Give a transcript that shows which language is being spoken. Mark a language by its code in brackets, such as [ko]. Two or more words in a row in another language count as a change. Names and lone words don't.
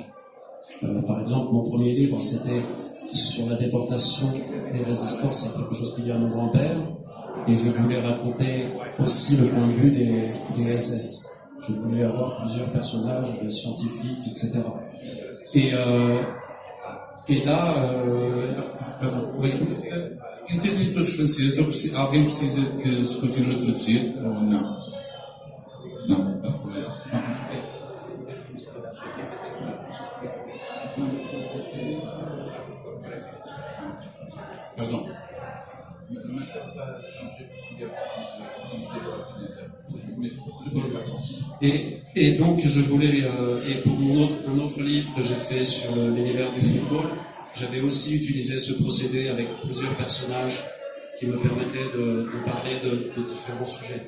[fr] Par exemple, mon premier livre, c'était sur la déportation des résistants, c'est quelque chose qui vient à mon grand-père. Et je voulais raconter aussi le point de vue des SS. Je voulais avoir plusieurs personnages, des scientifiques, etc. Et là... oui. [pt] Entendi todos os franceses, alguém precisa que se continue a traduzir ou não? Não, [fr] pardon. Mais ça va changer parce qu'il y a Et donc je voulais, et pour un autre livre que j'ai fait sur l'univers du football, j'avais aussi utilisé ce procédé avec plusieurs personnages qui me permettaient de parler de différents sujets.